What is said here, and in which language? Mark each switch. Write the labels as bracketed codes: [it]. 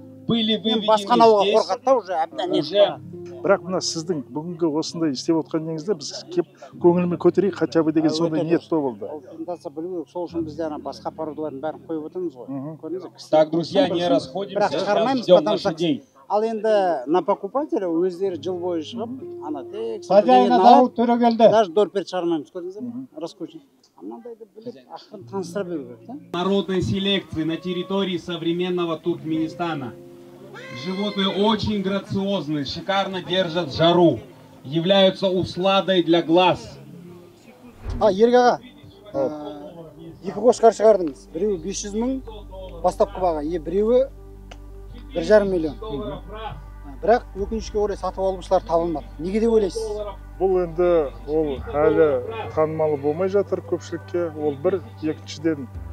[ru] Были выведены здесь уже. [kk] Бірақ мына сіздің бүгінгі осындай істеп отқаныңызда біз кеп көңіліме көтерейік хотя бы деген сондай ниет болды. Сол үшін біз басқа пародалардың бәрін қойып отырмыз ғой. [ru] Так, друзья, не расходимся, сейчас ждем лошадей. [kk] Ал енді на покупателя өздері жыл бойы шығып, ана тек [ru] хозяина зовут Төрегелді. [kk] Даже дорпет шығармаймыз, көрдіңіздер ме? Раскручен. Мынандайды біліп, ақырын таныстыра беру керек, да? [ru] Народной селекции на территории современного Туркменистана. Животные очень грациозны, шикарно держат жару, являются усладой для глаз. [kk] Ерік аға, екі Қошқар шығардыңыз. Біреуі 500 мың бастапқы баға, біреуі 1,5 миллион. Бірақ өкінішке орай сатып алушылар табылмады. Неге деп ойлайсыз? Бұл енді ол әлі танымалы болмай жатыр көпшілікке. Ол бір, екіншіден